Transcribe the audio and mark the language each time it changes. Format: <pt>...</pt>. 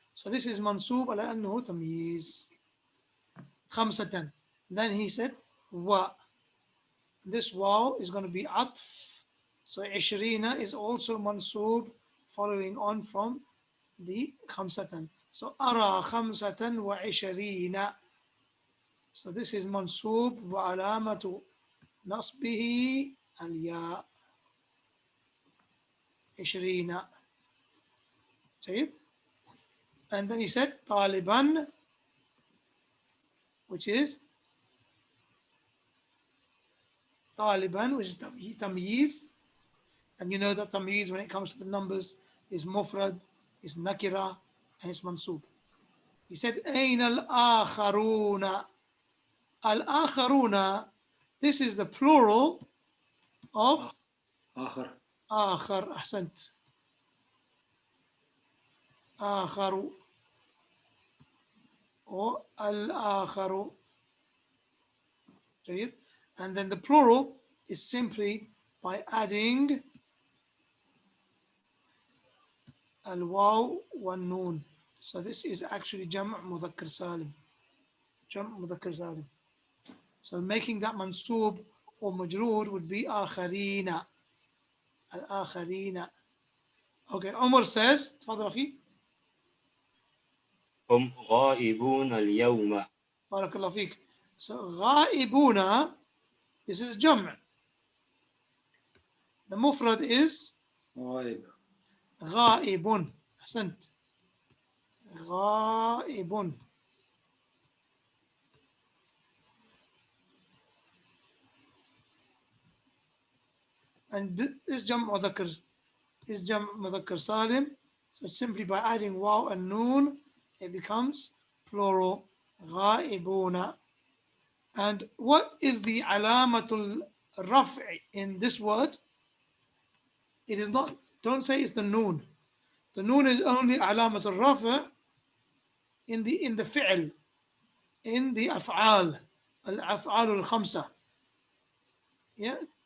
<en>So this is mansub</en> <ar>على أنه</ar> <en>tamyiz.</en> <ar>خمسة.</ar> <en>Then he said wa. This waw is going to be atf. So 20 is also mansub, following on from the</en> <ar>خمسة.</ar> <en>So</en> <ar>أرى خمسة وعشرين.</ar> <en>So this is mansub</en> <ar>وعلامة نصبه الياء</ar> <en>20.</en> <ar>جيد.</ar> <en>And then he said طالبا, which is طالبا, which is tamyiz. And you know that tamyiz, when it comes to the numbers, is mufrad, is nakira, and it's mansub. He said</en> <ar>أين الآخرون. الآخرون,</ar> <en>this is the plural of</en> <ar>آخر. آخر. أحسنت. آخر or الآخر. جيد.</ar> <en>And then the plural is simply by adding</en> <ar>الواو والنون.</ar> <en>So this is actually</en> <ar>جمع مذكر سالم. جمع مذكر سالم.</ar> <en>So making that mansub or majroor would be آخرين.</en> <ar>الآخرين.</ar> <en>Okay, Omar says,</en> <ar>تفضل أخي. هم غائبون اليوم. بارك الله فيك.</ar> <en>So</en> <ar>غائبون,</ar> <en>this is جمع. The mufrad is</en> <ar>غائب. غائب. أحسنت. غائب.</ar> <en>And this</en> <ar>جمع مذكر is جمع مذكر سالم.</ar> <en>So simply by adding waw and noon, it becomes plural.</en> <ar>غائبون.</ar> <en>And what is the alamatul raf'i in this word? It is not, don't say it's the noon. The noon is only alamatul raf'i in the fi'l, in the af'al, al-af'al al-khamsa. Yeah.</en>